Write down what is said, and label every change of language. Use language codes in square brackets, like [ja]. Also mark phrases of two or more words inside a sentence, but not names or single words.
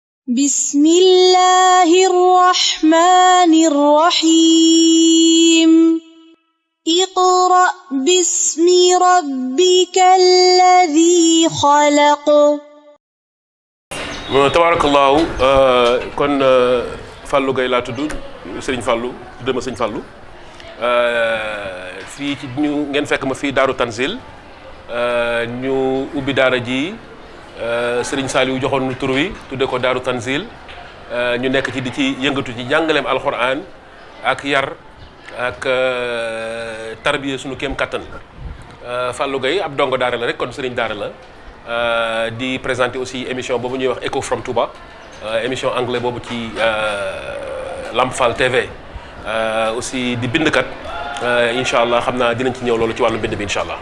[ar] بسم الله الرحمن الرحيم اقرأ باسم ربك الذي خلق. [wo] tabarakallahu kon Fallou Gueye laa tudd Serigne Fallou tuddee ma Serigne Fallou fii ci ñu ngeen fekk ma fii Daaru Tanzil ñu ubbi daara ji Serigne Saliou joxoon nu tur wi tudde ko Daaru Tanzil ñu nekk ci di ci yëngatu ci jàngaleem alxuraan ak yar ak tarbiya sunu kéem kattan Fallou Gueye ab dongo daara la rek kon Serigne daara la di [fr] présenter aussi émission [wo] boobu ñuy wax Echo from Touba [fr] émission anglais [wo] boobu ci Lamp Fall TV aussi di bindkat [ar] إن شاء الله [wo] xam naa dinañ ci ñëw loolu ci wàllu bind bi [ar] إن شاء الله.